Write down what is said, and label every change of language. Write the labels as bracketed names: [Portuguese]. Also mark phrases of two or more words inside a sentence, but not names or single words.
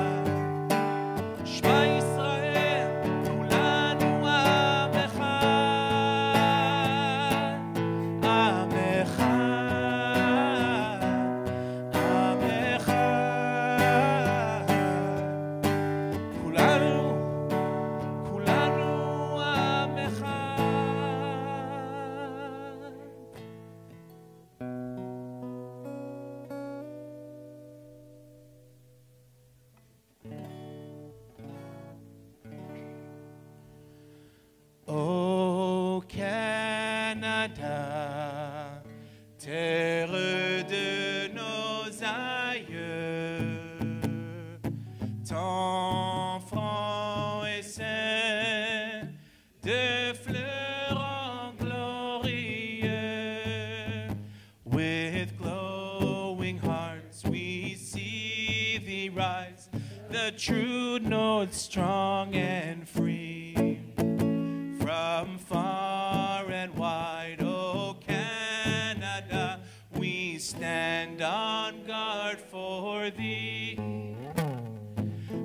[Hebrew] שמע ישראל, כולנו עם אחד. עם אחד, עם אחד. כולנו, כולנו עם אחד. [French] Oh Canada, terre de nos aïeux, tant franc et saint, de fleurons glorieux. [English] With glowing hearts we see thee rise, the true north strong and free. From far and wide, oh Canada, we stand on guard for thee.